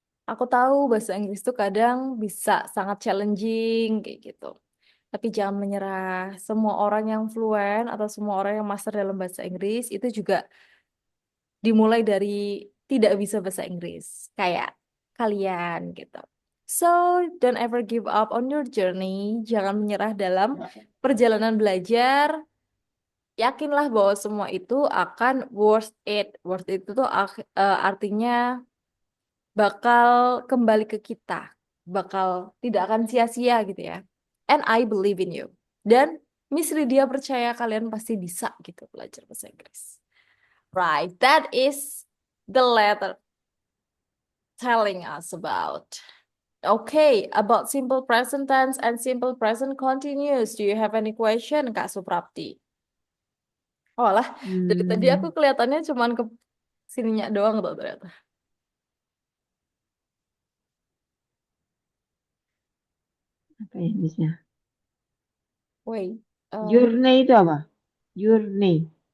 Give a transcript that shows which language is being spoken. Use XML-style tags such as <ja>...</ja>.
<id>Aku tahu bahasa Inggris itu kadang bisa sangat challenging kayak gitu. Tapi jangan menyerah. Semua orang yang fluent atau semua orang yang master dalam bahasa Inggris itu juga dimulai dari tidak bisa bahasa Inggris. Kayak kalian gitu.</id> <en>So, don't ever give up on your journey.</en> <id>Jangan menyerah dalam perjalanan belajar. Yakinlah bahwa semua itu akan worth it. Worth it itu tuh artinya bakal kembali ke kita. Bakal tidak akan sia-sia gitu ya.</id> <en>And I believe in you.</en> <id>Dan Miss Lydia percaya kalian pasti bisa gitu belajar bahasa Inggris.</id> <en>Right, that is the letter telling us about. Okay, about simple present tense and simple present continuous. Do you have any question, Kak Suprapti?</en> <id>Oh lah, dari tadi aku hmm, kelihatannya cuman ke sininya doang tuh ternyata. apa ya bisa?</id> <en>Wait, um,</en> <id>Journey itu apa? Journey,</id>